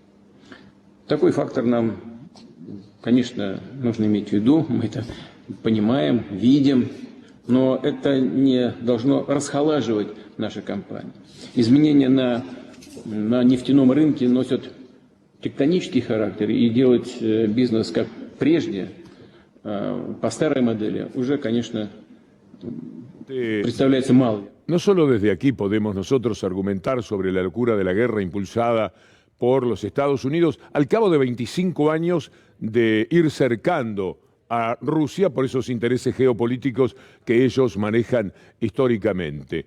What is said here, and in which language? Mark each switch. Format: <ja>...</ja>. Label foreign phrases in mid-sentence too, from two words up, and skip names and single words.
<ru>Такой фактор нам, конечно, нужно иметь в виду, мы это понимаем, видим, но это не должно расхолаживать наши компании. Изменения на нефтяном рынке носят тектонический характер, и делать бизнес как прежде, по старой модели, уже, конечно, представляется мало.</ru> <es>No solo desde aquí podemos nosotros argumentar sobre la locura de la guerra impulsada por los Estados Unidos al cabo de 25 años de ir cercando a Rusia por esos intereses geopolíticos que ellos manejan históricamente.</es>